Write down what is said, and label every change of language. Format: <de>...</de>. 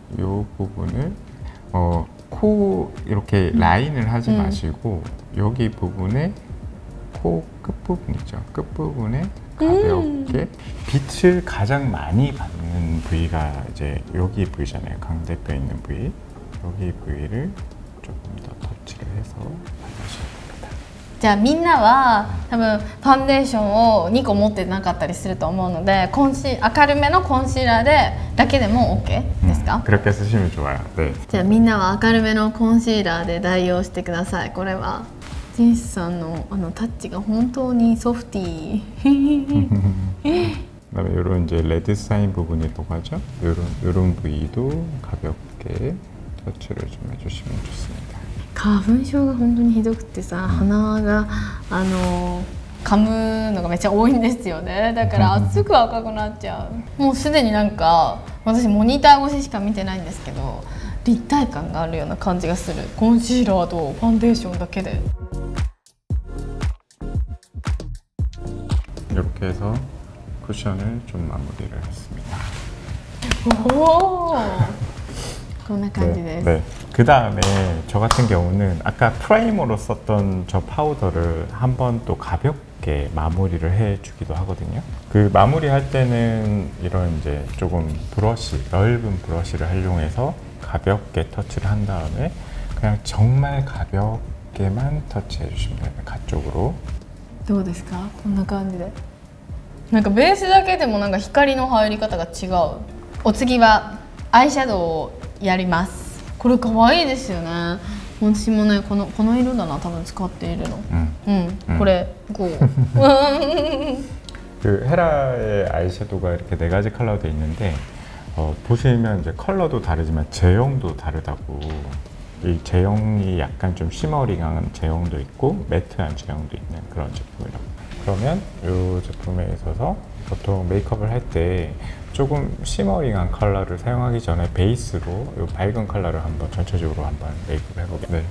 <ko>요 부분을 코 이렇게 라인을 하지 마시고 여기 부분에 코 끝부분 있죠? 끝부분에 가볍게 빛을 가장 많이 받는 부위가 이제 여기 부위잖아요. 광대뼈 있는 부위. 여기 부위를 조금 더 터치를 해서 발라주시면 됩니다.</ko> <ja>じゃあみんなは多分ファンデーションを2個持ってなかったりすると思うので、明るめのコンシーラーでだけでも OK ですか？</ja> <ko>그렇게 쓰시면 좋아요. 네.</ko> <ja>じゃあみんなは明るめのコンシーラーで代用してください。これはジンスさんのタッチが本当にソフティー。</ja> <ko>그다음에 이런 이제 레드 사인 부분이라고 하죠. 이런 부위도 가볍게 터치를 좀 해주시면 좋습니다.</ko> <ja>花粉症が本当にひどくてさ、鼻が噛むのがめっちゃ多いんですよね。だからすぐ赤くなっちゃう。もうすでになんか私モニター越ししか見てないんですけど、立体感があるような感じがする。コンシーラーとファンデーションだけで。</ja> <ko>이렇게 해서 쿠션을 좀 마무리를 했습니다.</ko> <ja>오, こんな感じです。</ja> <ko>네. 그 다음에 저 같은 경우는 아까 프라이머로 썼던 저 파우더를 한번 또 가볍게 마무리를 해주기도 하거든요. 그 마무리할 때는 이런 이제 조금 브러쉬, 넓은 브러쉬를 활용해서 가볍게 터치를 한 다음에 그냥 정말 가볍게만 터치해 주시면 됩니다. 가쪽으로.</ko> <ja>どうですか？こんな感じで。なんかベースだけでもなんか光の入り方が違う。お次はアイシャドウをやります。これ可愛いですよね。私もねこの色だな多分使っているの。これこう。</ja> <ko>그 헤라의 아이섀도우가 이렇게 4가지 컬러로 돼 있는데 보시면 이제 컬러도 다르지만 제형도 다르다고. 이 제형이 약간 좀 시머링한 제형도 있고 매트한 제형도 있는 그런 제품이라고. 그러면 이 제품에 있어서 보통 메이크업을 할 때 조금 시머링한 컬러를 사용하기 전에 베이스로 이 밝은 컬러를 한번 전체적으로 한번 메이크업 해보겠습니다.</ko>